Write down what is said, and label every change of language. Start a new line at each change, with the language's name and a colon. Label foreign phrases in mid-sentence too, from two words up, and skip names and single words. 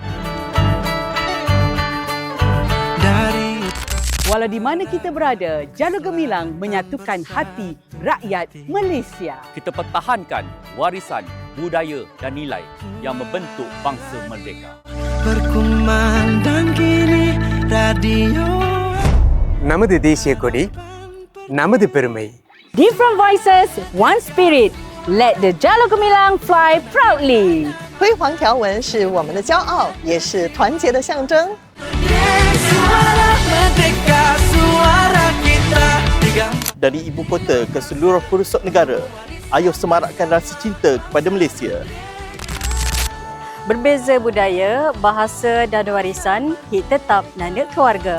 Malay: Walau di mana kita berada, Jalur Gemilang menyatukan hati rakyat Malaysia. Kita pertahankan warisan budaya dan nilai yang membentuk bangsa merdeka. Berkumandang kini radio.
Tamil: நமது தேசிய கொடி நமது பெருமை.
English: Different voices, one spirit. Let the Jalur Gemilang fly proudly.
Chinese: 辉煌条纹是我们的骄傲，也是团结的象征。
Malay: Dari ibu kota ke seluruh pelosok negara, ayo semarakkan rasa cinta kepada Malaysia. Berbeza budaya, bahasa dan warisan, kita tetap nanda keluarga.